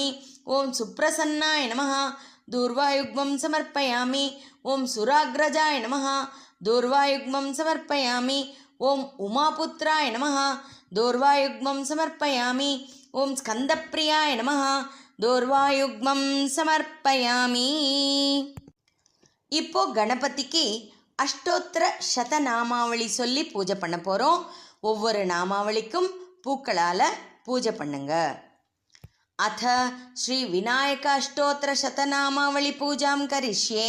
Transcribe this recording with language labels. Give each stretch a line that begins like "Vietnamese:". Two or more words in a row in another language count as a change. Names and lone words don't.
Sanskrit: ओं सुप्रसन्नाय नमः दूर्वायुग्मं समर्पयामि. ओं सुराग्रजाय नमः दूर्वायुग्मं समर्पयामि. ओं उमापुत्राय नमः दूर्वायुग्मं समर्पयामि. ओं स्कन्दप्रियाय नमः दूर्वायुग्मं समर्पयामि.
Tamil: இப்போ கணபதிக்கு அஷ்டோத்திர சதநாமாவளி சொல்லி பூஜை பண்ண போகிறோம். ஒவ்வொரு நாமாவளிக்கும் பூக்களால் பூஜை பண்ணுங்க.
Sanskrit: अथ श्री विनायक अष्टोत्तर शतनामावली पूजां करिष्ये.